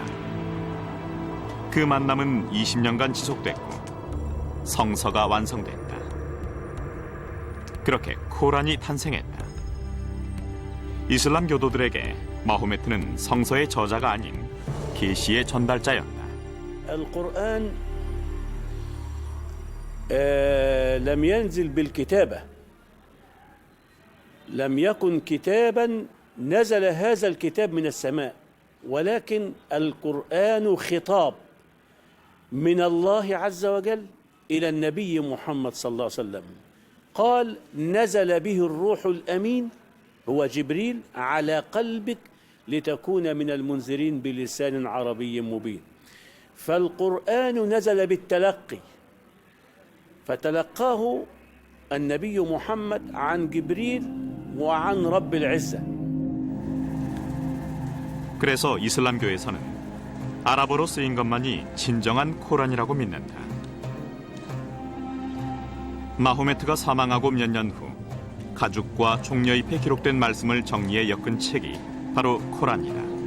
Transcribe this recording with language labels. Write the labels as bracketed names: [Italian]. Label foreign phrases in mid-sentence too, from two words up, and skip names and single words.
[Korean] 그 만남은 20년간 지속됐고 성서가 완성됐다. 그렇게 코란이 탄생했다. 이슬람 교도들에게 마호메트는 성서의 저자가 아닌 계시의 전달자였다. [Arabic] القرآن لم ينزل بالكتابة لم يكن كتابا نزل هذا الكتاب من السماء ولكن القرآن خطاب من الله عز وجل إلى النبي محمد صلى الله عليه وسلم قال نزل به الروح الأمين هو جبريل على قلبك لتكون من المنذرين بلسان عربي مبين فالقرآن نزل بالتلقي فتلقاه النبي محمد عن جبريل وعن رب العزة. [Korean] 그래서 이슬람교에서는 아랍어로 쓰인 것만이 진정한 코란이라고 믿는다. 마호메트가 사망하고 몇 년 후 가죽과 종려잎에 기록된 말씀을 정리해 엮은 책이 바로 코란이다.